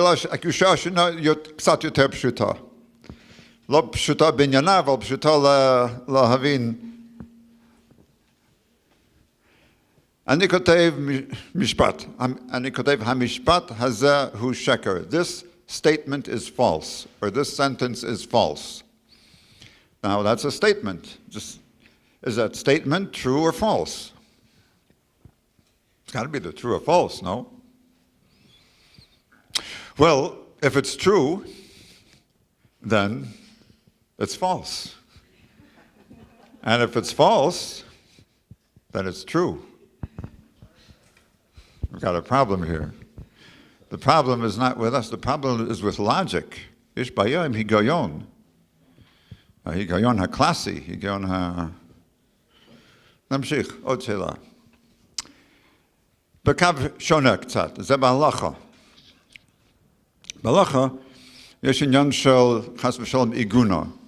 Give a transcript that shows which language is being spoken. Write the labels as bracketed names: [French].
[Hebrew] הקדושה השנייה קצת יותר פשוטה. לא פשוטה בעניינה, אבל פשוטה להבין. אני כותב משפט. אני כותב, המשפט הזה הוא שקר. [English] This statement is false, or this sentence is false. Now that's a statement. Is that statement true or false? It's got to be the true or false, no? Well, if it's true, then it's false. And if it's false, then it's true. We've got a problem here. The problem is not with us, the problem is with logic. [Hebrew] יש בעיה עם היגיון. ההיגיון הקלאסי, היגיון נמשיך, עוד שאלה. בקו שונה קצת, זה בהלכה. בהלכה יש עניין של חס ושלום עיגונה.